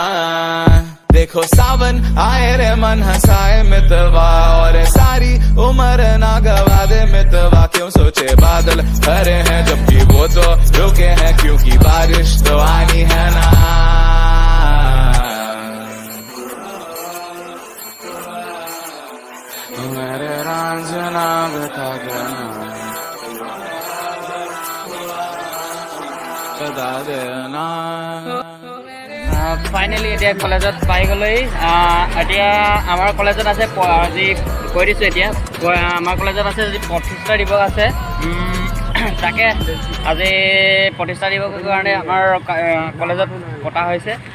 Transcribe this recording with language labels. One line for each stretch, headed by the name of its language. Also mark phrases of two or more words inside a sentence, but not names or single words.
Hindi: देखो सावन आए रे मन हंसाए मितवा और सारी उम्र ना गवा दे मितवा क्यों सोचे बादल भरे हैं जबकि वो तो रुके हैं क्योंकि बारिश तो आनी है ना मेरे रांझना बता देना
Assamese: ফাইনেলি এতিয়া কলেজত পাই গ'লেই এতিয়া আমাৰ কলেজত আছে আজি কৈ দিছোঁ এতিয়া আমাৰ কলেজত আছে আজি প্ৰতিষ্ঠা দিৱস আছে তাকে আজি প্ৰতিষ্ঠা দিৱসৰ কাৰণে আমাৰ কলেজত পতা হৈছে